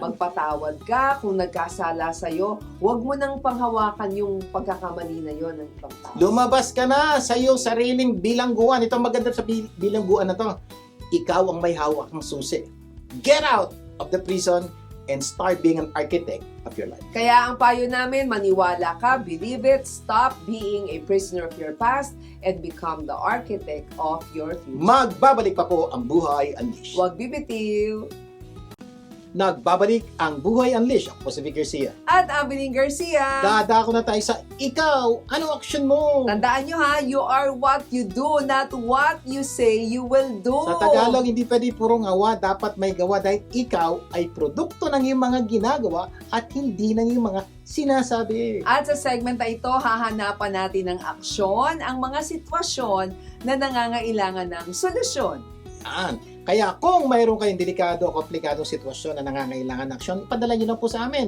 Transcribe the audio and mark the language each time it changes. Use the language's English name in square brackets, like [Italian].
[Filipino] Magpatawad ka kung nagkasala sa'yo. Huwag mo nang panghawakan yung pagkakamali na yon ng ibang tao. Lumabas ka na sa iyong sariling bilangguan. Ito ang maganda sa bilangguan na to. Ikaw ang may hawak ng susi. [English] Get out of the prison and start being an architect of your life. [Filipino] Kaya ang payo namin, maniwala ka, [English] believe it, stop being a prisoner of your past, and become the architect of your future. [Filipino] Magbabalik pa po ang Buhay Unleashed. Huwag bibitiw. Nagbabalik ang Buhay Unleashed. Ako po si Vic Garcia. At Abiling Garcia. Dadako na tayo sa ikaw. Ano action mo? Tandaan nyo ha, [English] you are what you do, not what you say you will do. [Filipino] Sa Tagalog, hindi pwede puro ngawa. Dapat may gawa dahil ikaw ay produkto ng iyong mga ginagawa at hindi ng iyong mga sinasabi. At sa segment na ito, hahanapan natin ng aksyon ang mga sitwasyon na nangangailangan ng solusyon. Yan. Kaya kung mayroon kayong delikado o komplikadong sitwasyon na nangangailangan ng aksyon, ipadala nyo lang po sa amin.